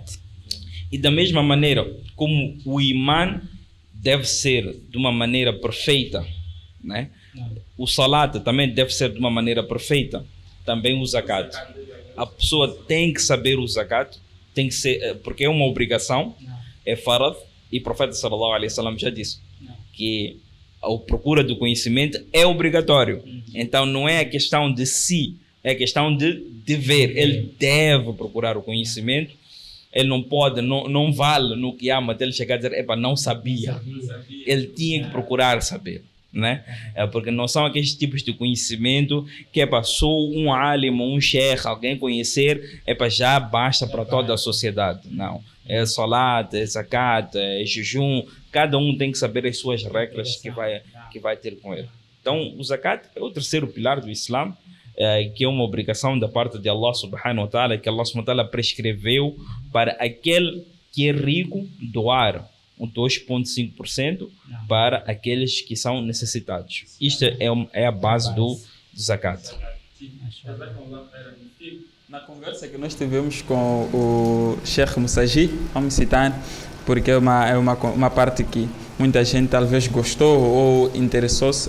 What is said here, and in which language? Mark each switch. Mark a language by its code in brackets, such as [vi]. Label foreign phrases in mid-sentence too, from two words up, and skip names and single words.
[pt] E da mesma maneira como o Iman deve ser de uma maneira perfeita, né? O Salat também deve ser de uma maneira perfeita, também o Zakat. A pessoa tem que saber o Zakat, tem que ser, porque é uma obrigação, é farad, e o profeta [ar] صلى الله عليه وسلم [pt] já disse que a procura do conhecimento é obrigatório. Então não é a questão de si, é a questão de dever. Ele deve procurar o conhecimento. Ele não pode, não vale no Qiyamah ele chegar a dizer, não sabia. Ele tinha que procurar saber, né? Porque não são aqueles tipos de conhecimento que só um alim, um sheikh, alguém conhecer, já basta para toda a sociedade. Não. É salat, é zakat, é jejum. Cada um tem que saber as suas regras que vai ter com ele. Então, o zakat é o terceiro pilar do Islã, que é uma obrigação da parte de [ar] الله سبحانه وتعالى, [pt] que [ar] الله سبحانه وتعالى [pt] prescreveu para aquele que é rico doar 2,5% para aqueles que são necessitados. Isto é a base do zakat. Na conversa que nós tivemos com o Sheikh Musaji, vamos citar, porque é uma parte que muita gente talvez gostou ou interessou-se.